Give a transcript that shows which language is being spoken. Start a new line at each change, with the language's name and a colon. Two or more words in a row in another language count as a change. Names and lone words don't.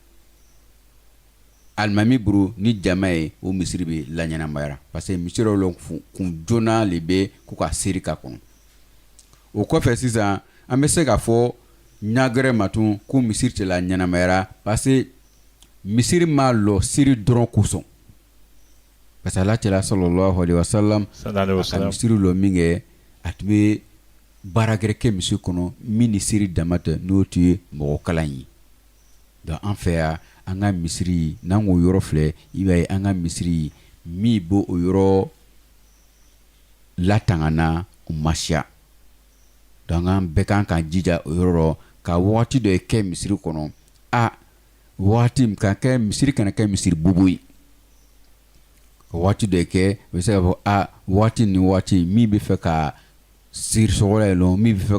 Bambara: alimami buru ni jama ye o misiri bɛ la ɲɛnamayara
French: parce que
Bambara: misiri dɔw kun joona le bɛ k'u ka seri ka kɔnɔ o kɔfɛ sisan an bɛ se ka fɔ ɲagɛrɛ ma tun ko misiri tɛ la ɲɛnamayara
French: parce que
Bambara: misiri ma lɔ siri dɔrɔn kosɔn
French: parce que
Bambara: ala cɛla
Arabic: صلى الله عليه وسلم
Bambara: a ka misiri lɔ min kɛ a tun bɛ baaragɛrɛ kɛ misiri kɔnɔ min ni siri dama tɛ n'o tun ye mɔgɔ kalan ye donc an fɛ yan an ka misiri n'an k'o yɔrɔ filɛ i b'a ye an ka misiri min b'o o yɔrɔ latangana o ma siya donc an bɛɛ kan k'an jija o yɔrɔ rɔ ka wagati dɔ kɛ misiri kɔnɔ wagati ka kɛ misiri kana kɛ misiri bubu ye ka wagati dɔ kɛ o bɛ se ka fɔ wagati ni wagati min bɛ fɛ ka siri sɔgɔla ye lɔn min bɛ fɛ ka